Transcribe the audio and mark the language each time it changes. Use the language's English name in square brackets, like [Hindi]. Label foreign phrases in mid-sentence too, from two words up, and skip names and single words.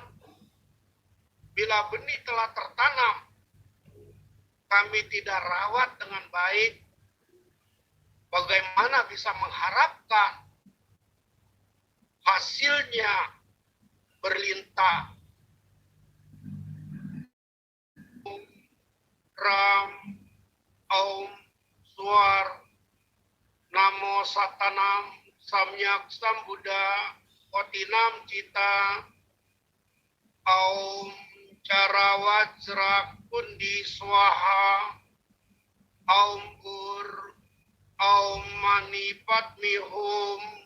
[Indonesian] Bila benih telah tertanam, kami tidak rawat dengan baik, bagaimana bisa mengharapkan hasilnya berlimpah? [Sanskrit] Ram, Om, Swar, Namo Satanam, Samyak Sambuddha, Otinam Cita, Om Carawajra Kundi Swaha, Om Bur, Om Mani Padmi Hum,